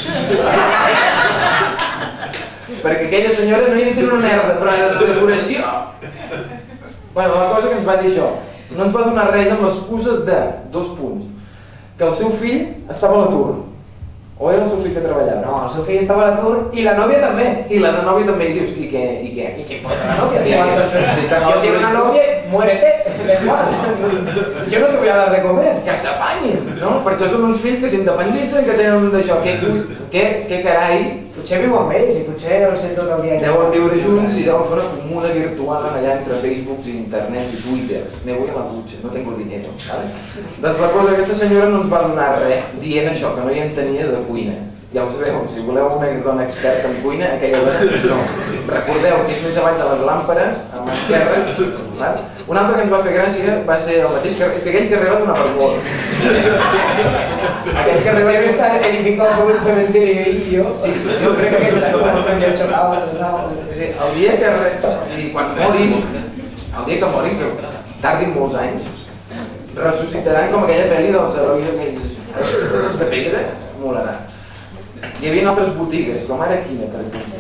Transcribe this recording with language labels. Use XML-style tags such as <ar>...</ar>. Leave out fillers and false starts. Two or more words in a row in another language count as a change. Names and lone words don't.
<ca>Perquè aquella senyora no hi entén una merda, però era de decoració. Bueno, la cosa que ens va dir això, no ens va donar res amb l'excusa de 2 punts. Que el seu fill estava a l'atur. O era el seu fill que treballava? No, el seu fill estava a l'atur i la nòvia també. I la de nòvia també, i dius, i què?</ca> <es>¿Y qué importa la novia? Si está Yo tengo una novia, muérete, da igual. Yo no te voy a dar de comer.</es> <ca>Que s'apanyin, no? Per això són uns fills que s'independitzen, que tenen un d'això. Què carai? Potser viu amb ells i potser el sent tot el dia. Deuen viure junts i deuen fer una comuna virtual allà entre Facebooks i internets i Twitters.</ca> <es>Me voy a la ducha, no tengo dinero, ¿vale?</es> <ca>Doncs la cosa, aquesta senyora no ens va donar res dient això, que no hi entenia de cuina. Ja ho sabeu, si voleu una dona experta en cuina, aquella dona no. Recordeu que és més avall de les làmperes, a mà esquerra. Un altre que ens va fer gràcia va ser el mateix carrer, és que aquell carrer va donar per bo. Aquell carrer va</ca> <es>estar edificado sobre un cementerio indio.</es> <ca>Sí, jo crec que aquell és el dia que, i quan morin, el dia que morin, que tardin molts anys, ressuscitaran com aquella pel·li dels herois aquells de pedra, molarà. Hi havia altres botigues, com ara quina, per exemple.</ca>